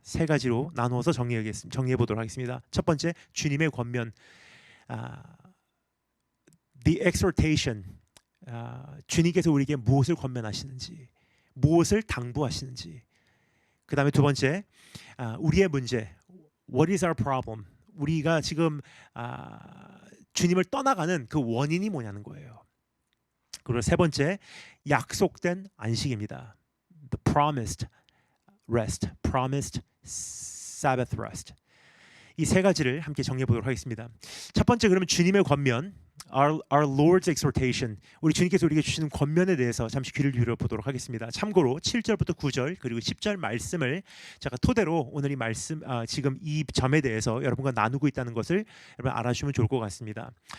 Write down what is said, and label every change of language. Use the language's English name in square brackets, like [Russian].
[Korean] 세 가지로 나누어서 정리해 보도록 하겠습니다. 첫 번째, 주님의 권면, [English] the exhortation, [Korean] 주님께서 우리에게 무엇을 권면하시는지, 무엇을 당부하시는지. 그 다음에 두 번째, 우리의 문제, [English] what is our problem, [Korean] 우리가 지금 주님을 떠나가는 그 원인이 뭐냐는 거예요. 그리고 세 번째, 약속된 안식입니다. [English] The promised rest, promised Sabbath rest. [Korean] 이 세 가지를 함께 정리해 보도록 하겠습니다. 첫 번째, 그러면 주님의 권면, [English] our Lord's exhortation, [Korean] 우리 주님께서 우리에게 주시는 권면에 대해서 잠시 귀를 기울여 보도록 하겠습니다. 참고로 7절부터 9절 그리고 10절 말씀을 제가 토대로 오늘 이 말씀, 지금 이 점에 대해서 여러분과 나누고 있다는 것을 여러분 알아주시면 좋을 것 같습니다.